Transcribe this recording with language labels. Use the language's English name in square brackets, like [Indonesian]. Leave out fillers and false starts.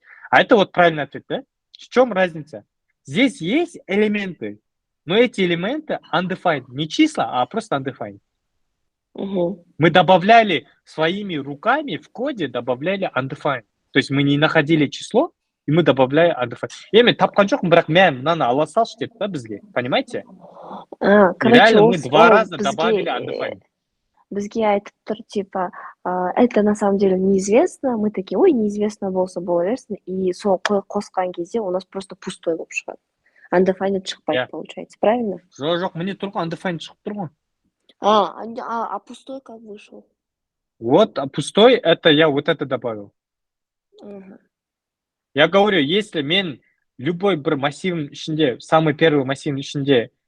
[Russian] А это вот правильный ответ, да? В чем разница? Здесь есть элементы, но эти элементы undefined, не числа, а просто undefined. Мы добавляли своими руками в коде, добавляли undefined. То есть мы не находили число, и мы добавляли undefined. [Kazakh] Эми тапқан жоқпын, бірақ мен мынаны ала салшы деді да бізге, [Russian] понимаете? Реально мы 2 раза добавили undefined. [Kazakh] Бізге айтып тұр, типа, [Russian] это на самом деле неизвестно, мы такие, [Kazakh] ой, неизвестно болса бола берсін, и сол қосқан кезде у нас просто пустой болып шығады. Undefined шықпайды, [Russian] получается, правильно? [Kazakh] Жоқ, [Russian] мне только [Kazakh] undefined шығып тұр ғой. [Russian] А пустой как вышел? Вот, а пустой, это я вот это добавил. Я говорю, если [Kazakh] мен [Russian] любой [Kazakh] бір массивның ішінде, [Russian] самый первый массивның ішінде